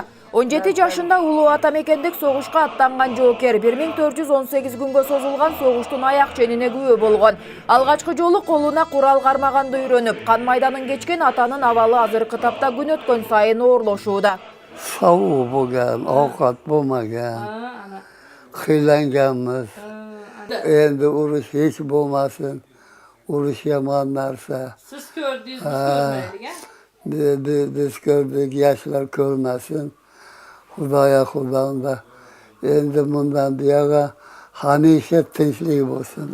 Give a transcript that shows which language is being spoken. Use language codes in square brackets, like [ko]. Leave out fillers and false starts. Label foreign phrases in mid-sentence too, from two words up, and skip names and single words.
[ky] 17 жашында улуу ата мекендик согушка аттанган жоокер 1418 күнгө созулган согуштун аяк ченине күбө болгон. Алгачкы жолу колуна курал кармаганды үйрөнүп, кан майданын кечкен атанын абалы азыркы тапта күн өткөн сайын оорлошууда. [uz] Сау болган, овкат болмаган, кыйланганбыз. Endi urush hiç bo'lmasin. Urush yomon narsa. Siz ko'rdingiz, biz ko'rmaylik. Biz ko'rdik, yoshlar ko'rmasin. Xudoga. Endi bundan buyoqqa hamisha tinchlik bo'lsin.